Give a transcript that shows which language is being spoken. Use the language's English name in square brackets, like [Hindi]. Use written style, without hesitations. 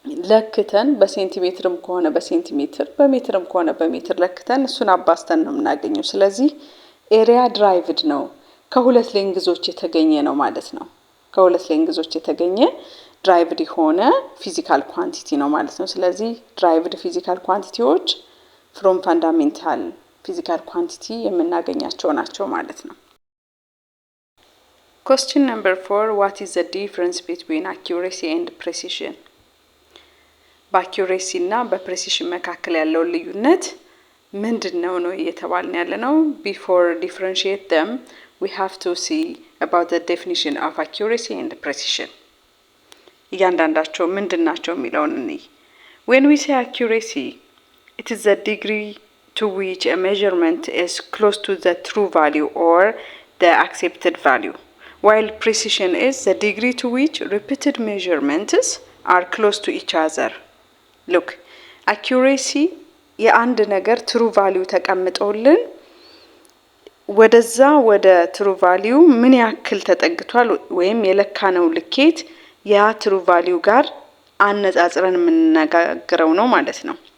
[Amharic] ለክተን በሴንቲሜትርም ከሆነ በሴንቲሜትር፣ በሜትርም ከሆነ በሜትር ለክተን እሱን አባስተን ነው የምናገኘው። ስለዚህ ኤሪያ ድራይቭድ ነው፣ ከሁለት ሌንግዞች የተገኘ ነው ማለት ነው። ከሁለት ሌንግዞች የተገኘ ድራይቭድ የሆነ ፊዚካል ኳንቲቲ ነው ማለት ነው። ስለዚህ ድራይቭድ ፊዚካል ኳንቲቲዎች ፍሮም ፋንዳሜንታል ፊዚካል ኳንቲቲ የምናገኛቸው ናቸው ማለት ነው። [English] Question number 4, what is the difference between accuracy and precision? [Amharic] በአኪዩሬሲ እና በፕሬሲሽን መካከል ያለው ልዩነት ምንድነው ነው እየተባልን ያለነው። [English] before differentiate them we have to see about the definition of accuracy and precision። [Amharic] እያንዳንዳቸው ምንድናቸው የሚለውን እንይ። [English] when we say accuracy, it is the degree to which a measurement is close to the true value or the accepted value, while precision is the degree to which repeated measurements are close to each other. [Amharic] look, accuracy የአንድ ነገር ትሩ ቫልዩ ተቀምጦልን ወደዛ ወደ ትሩ ቫልዩ ምን ያክል ተጠግቷል ወይም የለካነው ልኬት ያ ትሩ ቫልዩ ጋር አነጻጽረን የምንነጋገረው ነው ማለት ነው።